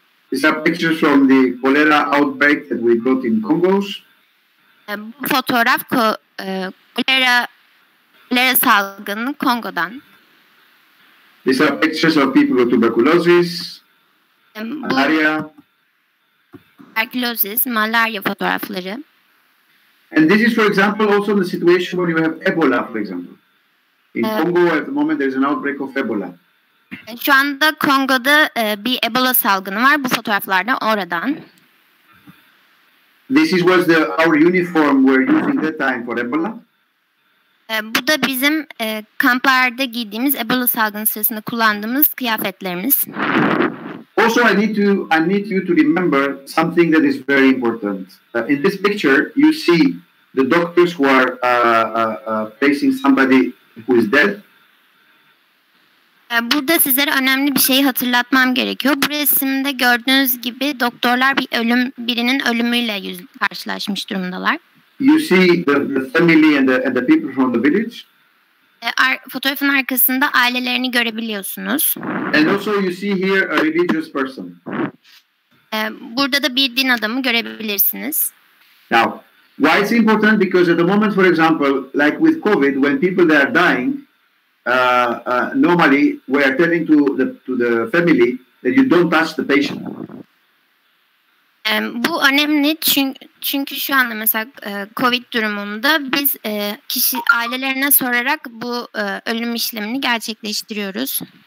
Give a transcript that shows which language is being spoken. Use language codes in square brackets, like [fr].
[en] These are pictures from the cholera outbreak that we got in Congo. [tr] Bu fotoğraf kolera salgını Kongo'dan. [en] These are pictures of people with tuberculosis, malaria. [tr] Tuberculosis, malaria fotoğrafları. [en] And this is, for example, also the situation when you have Ebola, for example. In Congo, at the moment, there is an outbreak of Ebola. [tr] Şu anda Kongo'da bir Ebola salgını var. Bu fotoğraflarda oradan. [en] This is was our uniform we're using that time for Ebola. [tr] Bu da bizim kamplarda giydiğimiz Ebola salgını sırasında kullandığımız kıyafetlerimiz. [en] Also, I need you to remember something that is very important. In this picture, you see the doctors who are facing somebody who is dead. [tr] Burada sizlere önemli bir şeyi hatırlatmam gerekiyor. Bu resimde gördüğünüz gibi doktorlar birinin ölümüyle karşılaşmış durumdalar. [en] You see the family and the people from the village. [tr] Fotoğrafın arkasında ailelerini görebiliyorsunuz. [en] And also you see here a religious person. [tr] Burada da bir din adamı görebilirsiniz. [en] Now, why it's important? Because at the moment, for example, like with COVID, when people they are dying, normally we are telling to the family that you don't touch the patient. [tr] Bu önemli çünkü şu anda mesela COVID durumunda biz ailelerine sorarak bu ölüm işlemini gerçekleştiriyoruz.